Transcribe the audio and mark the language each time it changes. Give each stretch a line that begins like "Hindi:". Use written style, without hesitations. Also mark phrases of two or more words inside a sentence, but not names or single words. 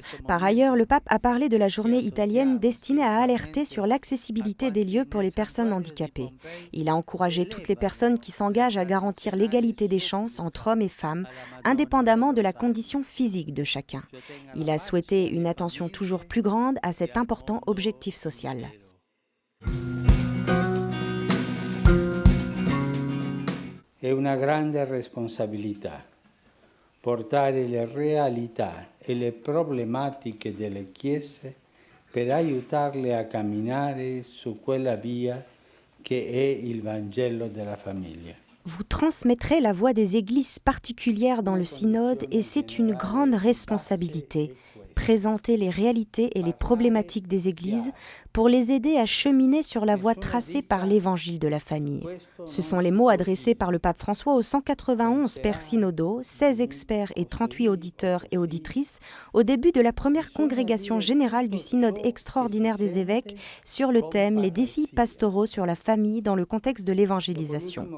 French: Par ailleurs, le pape a parlé de la journée italienne destinée à alerter sur l'accessibilité des lieux pour les personnes handicapées. Il a encouragé toutes les personnes qui s'engagent à garantir l'égalité des chances entre hommes et femmes, indépendamment de la condition physique de chacun. Il a souhaité une attention toujours plus grande à cet important objectif social.
Italian: È una grande responsabilità portare le realità e le problematiche delle chiese per aiutarle a camminare su quella via che è il Vangelo della famiglia.
French: Vous transmettrez la voix des églises particulières dans le synode et c'est une grande responsabilité. Présenter les réalités et les problématiques des églises pour les aider à cheminer sur la voie tracée par l'évangile de la famille. Ce sont les mots adressés par le pape François aux 191 pères synodaux, 16 experts et 38 auditeurs et auditrices au début de la première congrégation générale du synode extraordinaire des évêques sur le thème « Les défis pastoraux sur la famille dans le contexte de l'évangélisation ».